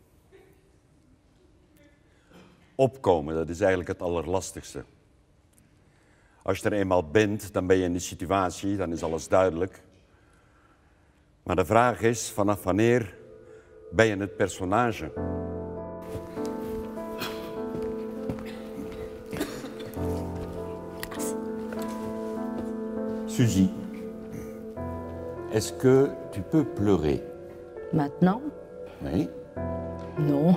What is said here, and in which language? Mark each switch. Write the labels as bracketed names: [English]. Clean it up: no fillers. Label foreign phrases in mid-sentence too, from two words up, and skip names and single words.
[Dutch] Opkomen, dat is eigenlijk het allerlastigste. Als je er eenmaal bent, dan ben je in de situatie, dan is alles duidelijk. Maar de vraag is, vanaf wanneer ben je het personage? [French] Suzy, est-ce que tu peux pleurer? Maintenant? Oui. Non.